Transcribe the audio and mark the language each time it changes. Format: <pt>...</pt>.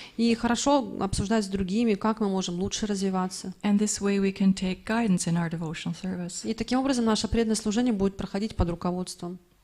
<ru>И хорошо обсуждать с другими, как мы можем лучше развиваться.</ru> <en>And this way we can take guidance in our devotional service.</en> <ru>И таким образом наше преданное служение будет проходить под руководством.</ru>